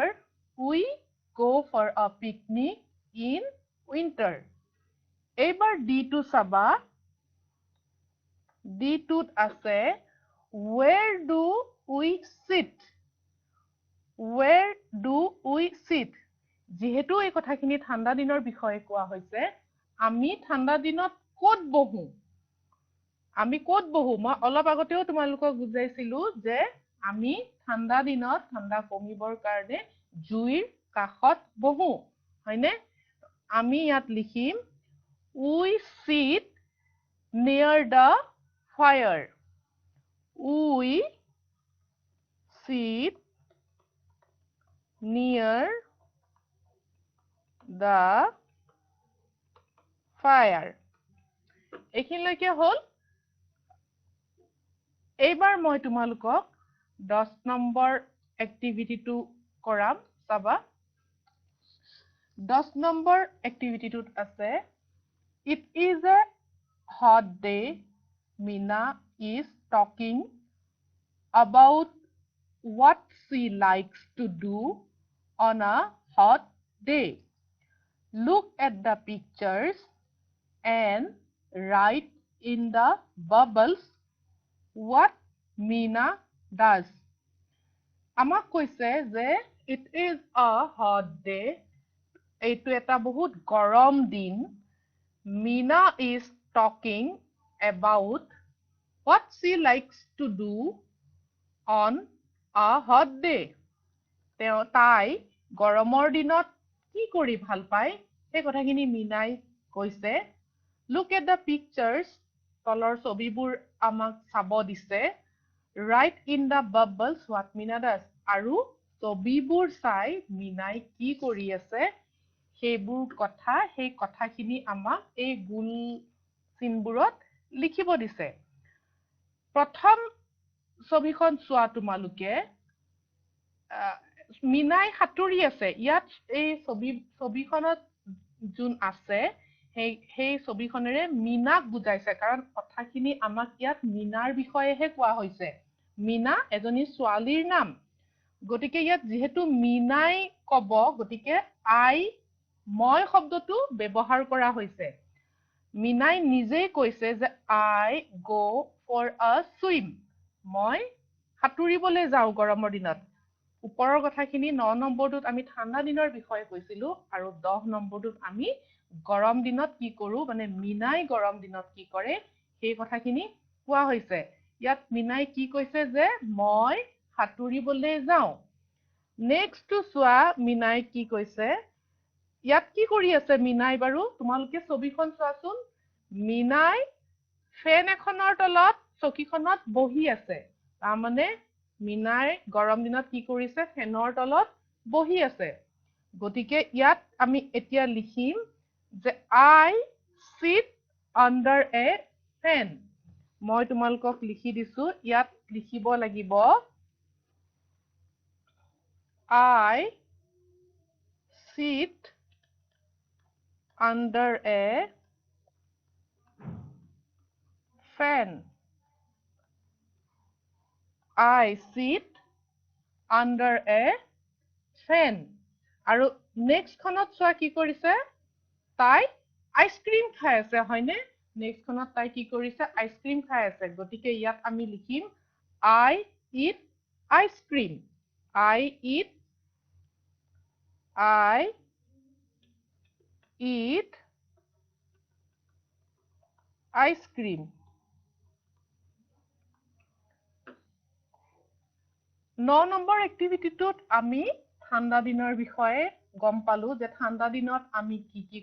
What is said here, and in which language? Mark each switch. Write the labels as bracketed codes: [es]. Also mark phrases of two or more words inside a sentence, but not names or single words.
[en] We go for a picnic in winter. [as] এইবাৰ D2 চাবা D2ত আছে [en] where do we sit? Where do we sit? [as] যিহেতু এই কথাখিনি ঠাণ্ডা দিনৰ বিষয়ে কোৱা হৈছে আমি ঠাণ্ডা দিনত ক'ত বহো? আমি ক'ত বহো? মই অলপ আগতেও তোমালোকক বুজাইছিলো যে আমি ঠাণ্ডা দিনত ঠাণ্ডা কমিবৰ কাৰণে জুইৰ কাষত বহো হয়নে? আমি ইয়াত লিখিম [en] We sit near the fire. We sit near the fire. [as] এইখিনিলৈকে হ'ল এইবাৰ মই তোমালোকক 10 নম্বৰ এক্টিভিটিটো কৰাম চাবা 10 নম্বৰ এক্টিভিটিটোত আছে [en] It is a hot day. Meena is talking about what she likes to do on a hot day. Look at the pictures and write in the bubbles what Meena does. [as] আমাক কৈছে যে [en] it is a hot day. [as] এইটো এটা বহুত গৰম দিন. [en] Meena is talking about what she likes to do on a hot day. [as] তাই গৰমৰ দিনত কি কৰি ভাল পায় সেই কথাখিনি মিনাই কৈছে [en] Look at the pictures. [as] তলৰ ছবিবোৰ আমাক চাব দিছে [en] Write in the bubbles what Meena does. [as] আৰু ছবিবোৰ চাই মিনাই কি কৰি আছে সেইবোৰ কথা সেই কথাখিনি আমাক এই গোল চিনবোৰত লিখিব দিছে প্ৰথম ছবিখন চোৱা তোমালোকে মিনাই সাঁতুৰি আছে ইয়াত এই ছবিখনত যোন আছে সেই ছবিখনেৰে মিনাক বুজাইছে কাৰণ কথাখিনি আমাক ইয়াত মিনাৰ বিষয়েহে কোৱা হৈছে মিনা এজনী ছোৱালীৰ নাম গতিকে ইয়াত যেহেতু মিনাই কব গতিকে মই শব্দটো ব্যৱহাৰ কৰা হৈছে মিনাই নিজেই কৈছে যে [en] I go for a swim [as] মই সাঁতুৰিবলৈ যাওঁ গৰমৰ দিনত ওপৰৰ কথাখিনি 9 নম্বৰটোত আমি ঠাণ্ডা দিনৰ বিষয়ে কৈছিলো আৰু 10 নম্বৰটোত আমি গৰম দিনত কি কৰো মানে মিনাই গৰম দিনত কি কৰে সেই কথাখিনি কোৱা হৈছে ইয়াত মিনাই কি কৈছে যে মই সাঁতুৰিবলৈ যাওঁ নেক্সট চোৱা মিনাই কি কৈছে ইয়াত কি কৰি আছে মিনাই বাৰু তোমালোকে ছবিখন চোৱাচোন মিনাই ফেন এখনৰ তলত চকীখনত বহি আছে তাৰমানে মিনাই গৰম দিনত কি কৰিছে ফেনৰ তলত বহি আছে গতিকে ইয়াত আমি এতিয়া লিখিম যে [en] I sit under a fan [as] মই তোমালোকক লিখি দিছো ইয়াত লিখিব লাগিব [en] I sit under a fan I sit under a [as] fan আৰু নেক্সট খনত চোৱা কি কৰিছে তাই আইসক্ৰীম খাই আছে হয়নে নেক্সট খনত তাই কি কৰিছে আইসক্ৰীম খাই আছে গতিকে ইয়াত আমি লিখিম [en] I eat ice cream I eat ice cream [as] 9 নম্বৰ এক্টিভিটিটোত আমি ঠাণ্ডা দিনৰ বিষয়ে গম পালো যে ঠাণ্ডা দিনত আমি কি